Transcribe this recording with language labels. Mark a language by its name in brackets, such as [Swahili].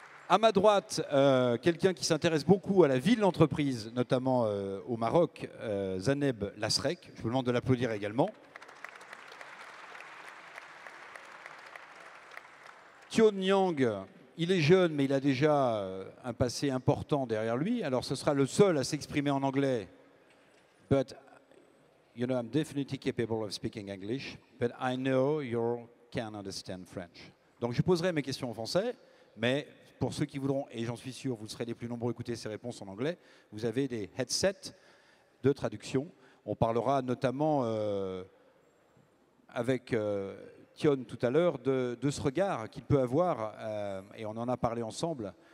[French] À ma droite, quelqu'un qui s'intéresse beaucoup à la vie de l'entreprise, notamment au Maroc, Zaneb Lasrek. Je vous demande de l'applaudir également. Tion Nyang, il est jeune, mais il a déjà un passé important derrière lui. Alors, ce sera le seul à s'exprimer en anglais. [English] But, you know, I'm definitely capable of speaking English, but I know you can understand French. [French] Donc, je poserai mes questions en français, mais pour ceux qui voudront, et j'en suis sûr, vous serez les plus nombreux à écouter ces réponses en anglais, vous avez des headsets de traduction. On parlera notamment avec Tion tout à l'heure de ce regard qu'il peut avoir, et on en a parlé ensemble.